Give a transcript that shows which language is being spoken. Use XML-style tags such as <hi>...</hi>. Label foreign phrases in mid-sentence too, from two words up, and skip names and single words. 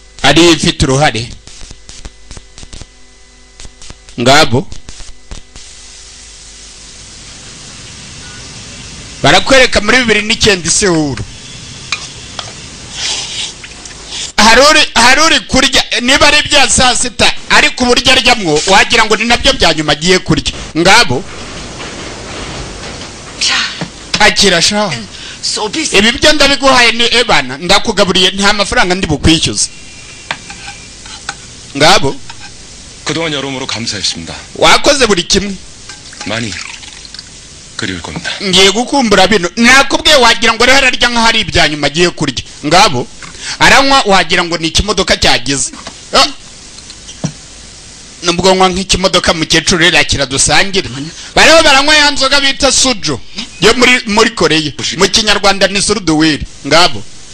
<rw>ari ifite uruhare ngabo barakwereka muri 2009 Sewuru haruri kurya niba ari bya saa sita ariko uburyo aryamwo wagira ngo ni nabyo byanyuma agiye kurya ngabo akira sha ibi byo ndabiguhaye ni ebana ndakugaburiye nta mafaranga ndi bukwishyuza ngabo</rw> <ko>그동안 여러모로 감사했습니다.</ko> <rw>wakoze buri kimwe</rw> <ko>많이 그리울 겁니다.</ko> <rw>ngiye gukumbura bino nakubwiye wagira ngo rero ararya nka hari ibyanyuma agiye kurya ngabo aranywa wagira ngo ni ikimodoka cyagize nubwo nkwa nk'ikimodoka mukecuru rero kiradusangire bariho baranywa ya nzoga bita sujo yo muri Korea mu kinyarwanda ni suruduwiri ngabo</rw>